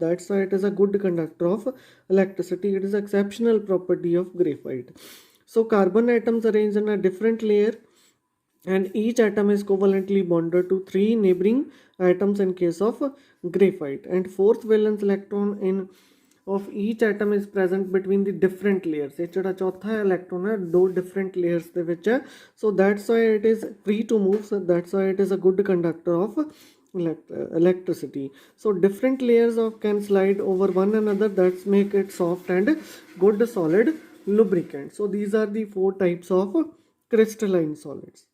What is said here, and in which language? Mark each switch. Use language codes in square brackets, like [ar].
[en] That's why it is a good conductor of electricity. It is exceptional property of graphite. So carbon atoms arranged in a different layer and each atom is covalently bonded to three neighboring atoms in case of graphite, and fourth valence electron in of each atom is present between the different layers. [pa] ਇਹ ਜਿਹੜਾ ਚੌਥਾ electron ਹੈ ਦੋ different layers ਦੇ ਵਿੱਚ ਹੈ. [en] So that's why it is free to move. So that's why it is a good conductor of electricity. So different layers of can slide over one another. That's make it soft and good solid lubricant. So these are the four types of crystalline solids.